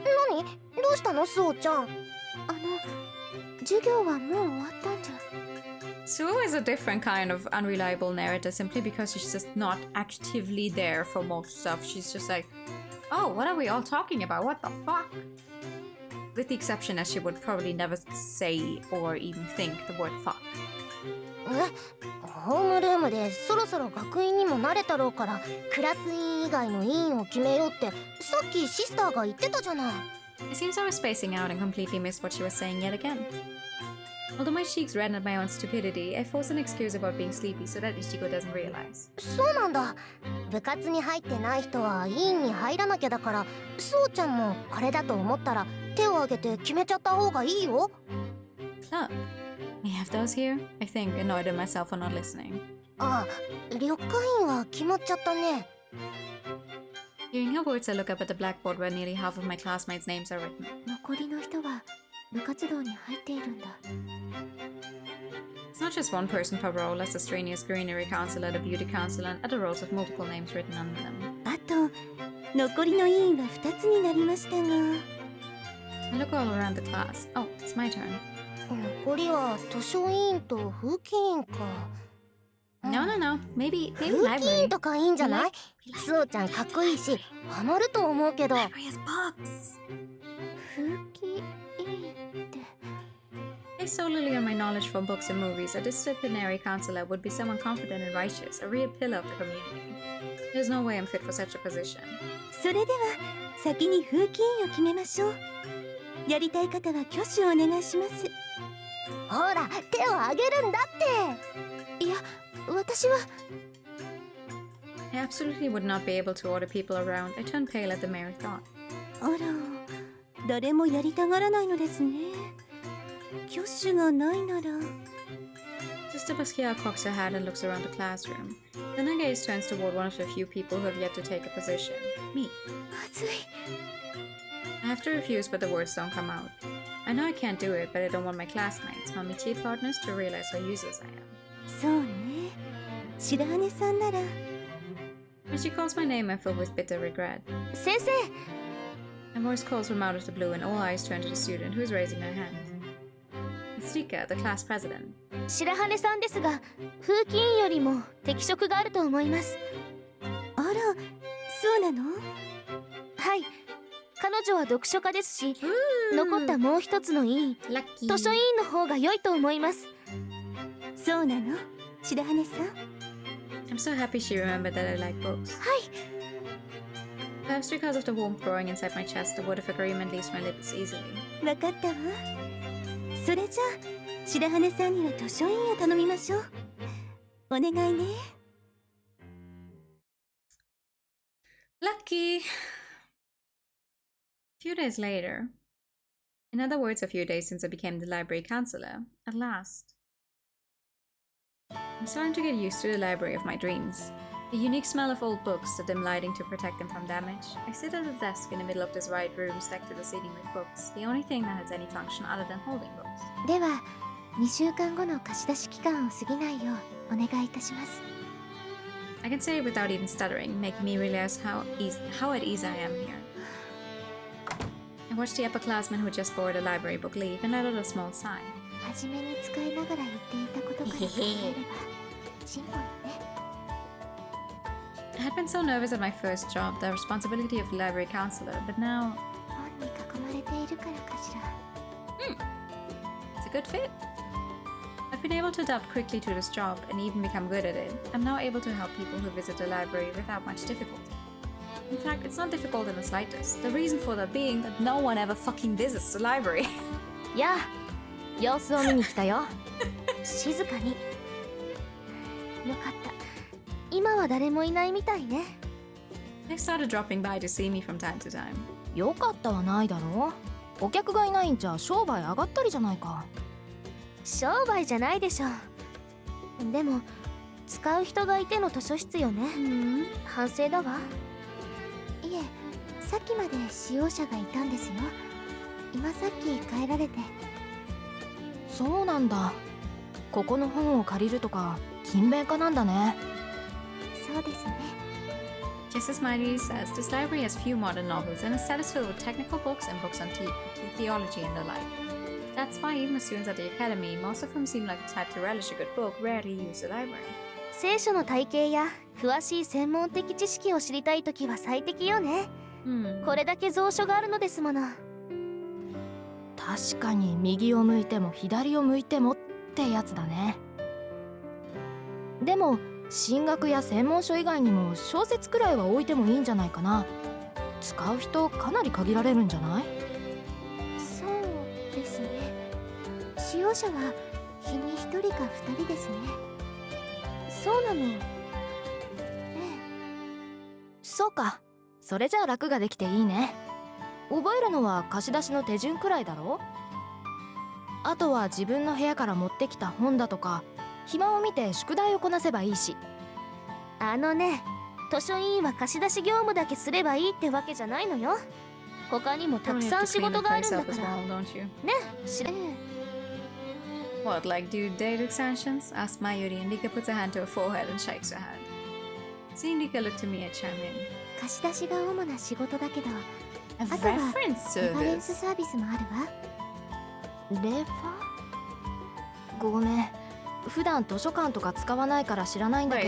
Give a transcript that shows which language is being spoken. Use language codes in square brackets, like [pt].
[ja] 何？どうしたの、スオちゃん。授業はもう終わったんじゃ。 [en] Suo is a different kind of unreliable narrator simply because she's just not actively there for most stuff. She's just like, oh, what are we all talking about? What the fuck? With the exception that she would probably never say or even think the word fuck. [ja] ホームルームでそろそろ学院にも慣れたろうからクラス委員以外の委員を決めようってさっきシスターが言ってたじゃない。 [en] It seems I was spacing out and completely missed what she was saying yet again. Although my cheeks reddened at my own stupidity, I forced an excuse about being sleepy so that Ichigo doesn't realize. [ja] そうなんだ。部活に入ってない人は委員に入らなきゃだから、そうちゃんもこれだと思ったら手を挙げて決めちゃった方がいいよ。 [en] Club? We have those here? I think, annoyed at myself for not listening. [ja] あ、緑化員は決まっちゃったね。 [en] Hearing her words, I look up at the blackboard where nearly half of my classmates' names are written. [ja] 残りの人は部活動に入っているんだ。 [en] It's not just one person per role, as the strenuous greenery counselor, the beauty counselor, and other roles with multiple names written under them. [ja] あと残りの委員は2つになりましたが。 [en] I look all around the class. Oh, it's my turn. [ja] 残りは図書委員と風紀委員か。 [en] No. Maybe [ja] 風紀委 [en] library. [ja] 員とかいいんじゃない？スオちゃんかっこいいしハマると思うけど。 [en] Library has books. [ja] 風紀委員って。 [en] Based solely on my knowledge from books and movies, a disciplinary counselor would be someone confident and righteous, a real pillar of the community. There's no way I'm fit for such a position. [ja] それでは先に風紀委員を決めましょう。やりたい方は挙手をお願いします。ほら手を挙げるんだって。いや私は [en] I absolutely would not be able to order people around. I turned pale at the mere thought. [ja] あら、誰もやりたがらないのですね。挙手がないなら。 [en] Sister Basquiat cocks her head and looks around the classroom. Then her gaze turns toward one of the few people who have yet to take a position. Me. [ja] まずい。 [en] I have to refuse, but the words don't come out. I know I can't do it, but I don't want my classmates, my métier partners, to realize how useless I am. [ja] そうね。白羽さんなら。 [en] When she calls my name, I'm filled with bitter regret. [ja] 先生。 [en] A voice calls from out of the blue, and all eyes turn to the student who's raising her hand. It's Rika, the class president. [ja] 白羽さんですが、風紀委員よりも適職があると思います。あら、そうなの？はい。彼女は読書家ですし、残ったもう一つの委員、図書委員の方が良いと思います。そうなの？白羽さん。 [en] I'm so happy she remembered that I like books. [ja] はい。 [en] Perhaps because of the warmth growing inside my chest, the word of agreement leaves my lips easily. [ja] わかったわ。それじゃあ、白羽さんには図書委員を頼みましょう。お願いね。 [en] Lucky! A few days later. In other words, a few days since I became the library counselor. At last. I'm starting to get used to the library of my dreams. The unique smell of old books, the dim lighting to protect them from damage. I sit at a desk in the middle of this wide room stacked to the ceiling with books, the only thing that has any function other than holding books. [ja] では、2週間後の貸し出し期間を過ぎないようお願いいたします。 [en] I can say it without even stuttering, making me realize how at ease I am here. I watched the upperclassmen who just borrowed a library book leave and let out a small sigh. [ja] 初めに使いながら言っていたことから考えれば進歩よね。 [en] I had been so nervous at my first job, the responsibility of the library counselor, but now [ja] 本に囲まれているからかしら。 [en] it's a good fit. I've been able to adapt quickly to this job and even become good at it. I'm now able to help people who visit the library without much difficulty. In fact, it's not difficult in the slightest. The reason for that being that no one ever fucking visits the library. [ja] やあ、様子を見に来たよ。静かに。よかった。今は誰もいないみたいね。 [en] They started dropping by to see me from time to time. [ja] よかったはないだろう。お客がいないんじゃ商売上がったりじゃないか。商売じゃないでしょ。でも使う人がいての図書室よね。反省だわ。いえ、さっきまで使用者がいたんですよ。今さっき帰られて。そうなんだ。ここの本を借りるとか勤勉家なんだね。そうですね。 [en] Just as Miley says, this library has few modern novels and instead is filled with technical books and books on theology and the like. That's why even the students at the academy, most of whom seem like the type to relish a good book, rarely use the library. [ja] 聖書の体系や詳しい専門的知識を知りたいときは最適よね。これだけ蔵書があるのですもの。確かに右を向いても左を向いてもってやつだね。でも神学や専門書以外にも小説くらいは置いてもいいんじゃないかな。使う人かなり限られるんじゃない？そうですね。使用者は日に1人か2人ですね。そうなの。ええ。そうか。それじゃあ楽ができていいね。覚えるのは貸し出しの手順くらいだろ？あとは自分の部屋から持ってきた本だとか暇を見て宿題をこなせばいいし。あのね、図書委員は貸し出し業務だけすればいいってわけじゃないのよ。他にもたくさん仕事があるんだから。ね、知れ。 [en] What, like do date extensions? Asks Mayuri, and Rika puts a hand to her forehead and shakes her head. Seeing Rika look to me, I chime in. [ja] 貸し出しが主な仕事だけど、 [en] A [ja] あとは [en] reference [ja] レファレンス [en] service. [ja] サービスもあるわ。レファ？ごめん。普段図書館とか使わないから知らないんだけ